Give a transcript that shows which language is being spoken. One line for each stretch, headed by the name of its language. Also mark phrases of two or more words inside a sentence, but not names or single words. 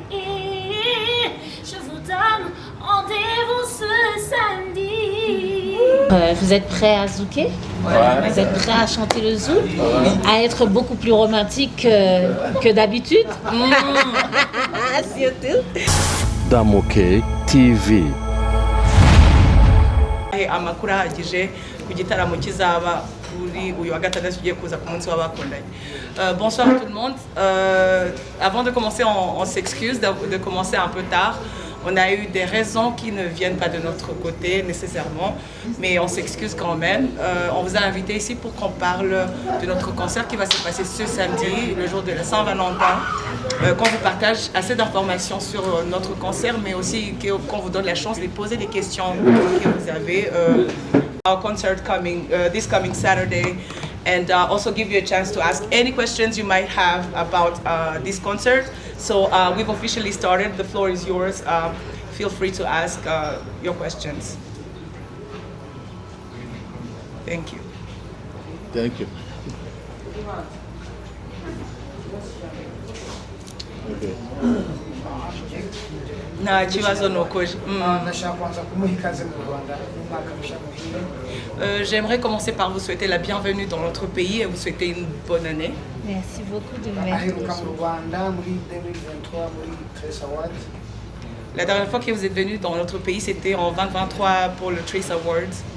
French: Je vous donne rendez-vous ce samedi. Vous êtes prêts à zouker? Ouais. Vous êtes prêts à chanter le zouk? À être beaucoup plus romantique que d'habitude? Surtout. Damoke TV.
Kinyarwanda: Amakuru ahagije ku gitaramo kizaba kuri uyu wa gatandatu tugiye kuza ku munsi w'abakundanye.
French: Bonsoir tout le monde. Avant de commencer, on s'excuse de commencer un peu tard. On a eu des raisons qui ne viennent pas de notre côté nécessairement, mais on s'excuse quand même. On vous a invité ici pour qu'on parle de notre concert qui va se passer ce samedi, le jour de la Saint-Valentin, qu'on vous partage assez d'informations sur notre concert, mais aussi qu'on vous donne la chance de poser des questions que vous avez.
English: Our concert this coming Saturday, and also give you a chance to ask any questions you might have about this concert. So we've officially started. The floor is yours. Feel free to ask your questions. Thank you. Thank you. Okay.
Kinyarwanda: Nta kibazo nukoje.
French: J'aimerais commencer par vous souhaiter la bienvenue dans notre pays et vous souhaiter une bonne année. Merci beaucoup de m'inviter. La dernière fois que vous êtes venu dans notre pays, c'était en 2023 pour le Trace Awards.